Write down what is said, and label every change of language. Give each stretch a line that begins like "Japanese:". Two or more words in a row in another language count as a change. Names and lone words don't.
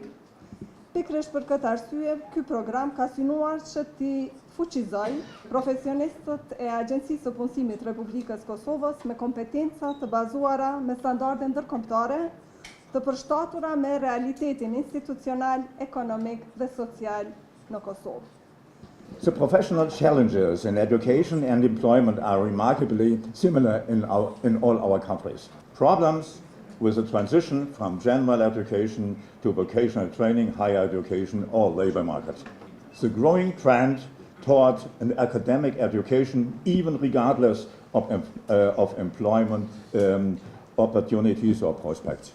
Albanian: Pikërisht për këtë arsye, ky program ka synuar që t'i fuqizoj profesionistët e Agjencisë së Punësimit Republikës Kosovës me kompetenca të bazuara me standarde ndërkombëtare, të përshtatura me realitetin institucional, ekonomik dhe social në Kosovë.
English: The professional challenges in education and employment are remarkably similar in all our countries. Problems with the transition from general education to vocational training, higher education, or labor market. The growing trend toward an academic education, even regardless of employment opportunities or prospects.